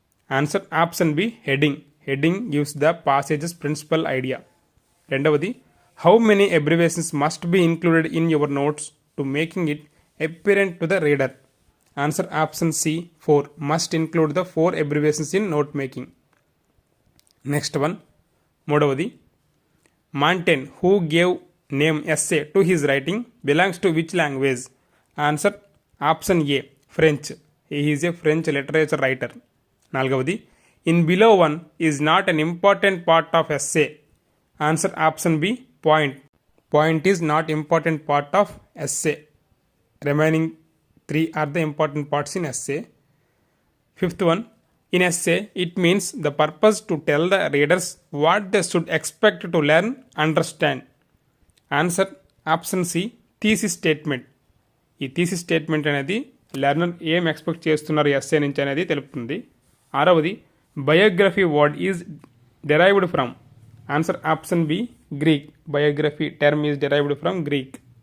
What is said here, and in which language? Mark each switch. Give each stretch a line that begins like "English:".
English: Answer option B heading. Heading gives the passages principal idea.
Telugu: 2వది.
English: How many abbreviations must be included in your notes to making it apparent to the reader. Answer option C 4. Must include the 4 abbreviations in note making. Next one.
Telugu: 3వది.
English: Montaigne, who gave name essay to his writing, belongs to which language? Answer option A French. He is a French literature writer.
Telugu: 4వది.
English: In below one is not an important part of essay. Answer option B point. Point is not important part of essay. Remaining 3 are the important parts in essay. 5th one. In essay, it means the purpose to tell the readers what they should expect to learn, understand. Answer option C thesis statement.
Telugu: ఈ thesis statement అనేది learner ఏం expect చేస్తున్నారు essay నుంచి అనేది తెలుపుతుంది.
English: 6వది. Biography word is derived from. Answer option B Greek. Biography term is derived from Greek.